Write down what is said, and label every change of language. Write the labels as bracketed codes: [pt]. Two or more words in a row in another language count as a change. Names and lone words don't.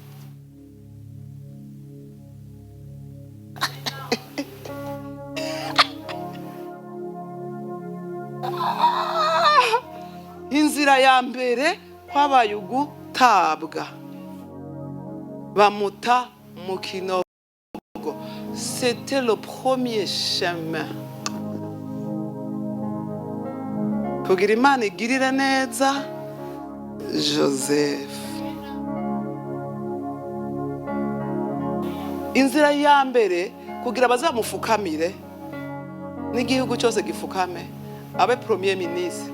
[rn] Inzira ya mbere kwabaye ugutabwa, bamuta mu kinogo. [fr] C'était le premier chemin. [rn] Kugira Imana igirire neza Joseph. Inzira ya mbere kugira bazamufukamire n'igihugu cyose gifukame, abe [fr] premier ministre.